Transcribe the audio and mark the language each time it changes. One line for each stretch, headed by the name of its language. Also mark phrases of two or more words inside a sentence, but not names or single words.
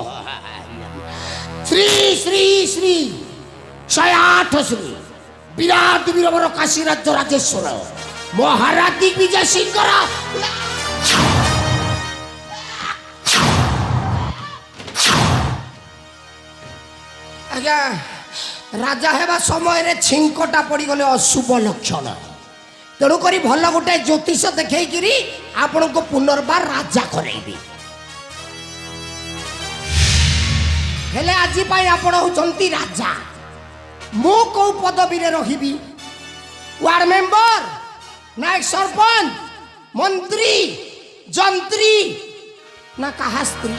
Odia: ଶ୍ରୀ ଶ୍ରୀ ଶ୍ରୀ 108 ଶ୍ରୀ ବିରାଟ ବୀରବର କାଶୀ ରାଜ୍ୟ ରାଜେଶ୍ୱର ମହାରାଜ ଦିଗ୍ୱିଜୟ ସିଂହର ଆଜ୍ଞା ରାଜା ହେବା ସମୟ ଛିଙ୍କଟା ପଡ଼ିଗଲେ ଅଶୁଭ ଲକ୍ଷଣ। ତେଣୁକରି ଭଲ ଗୋଟେ ଜ୍ୟୋତିଷ ଦେଖାଇକି ଆପଣର ପୁନର୍ବାର ରାଜା କରାଇବି। ହେଲେ ଆଜି ପାଇ ଆପଣ ହଉଛନ୍ତି ରାଜା। ମୁ କଉ ପଦବୀରେ ରହିବି?
English: ward member
Odia: ନା ସରପଞ୍ଚ ମନ୍ତ୍ରୀ ଯନ୍ତ୍ରୀ ନା କାହା ସ୍ତ୍ରୀ?